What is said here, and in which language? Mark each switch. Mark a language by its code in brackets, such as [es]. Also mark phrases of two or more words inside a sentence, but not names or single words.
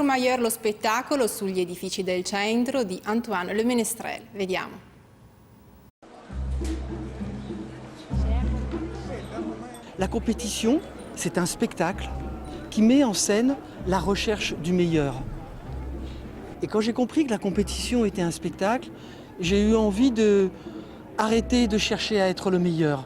[it] Courmayeur lo spettacolo sugli edifici del centro di Antoine Le Ménestrel. Vediamo. [fr] La compétition, c'est un spectacle qui met en scène la recherche du meilleur. Et quand j'ai compris que la compétition était un spectacle, j'ai eu envie d'arrêter de chercher à être le meilleur.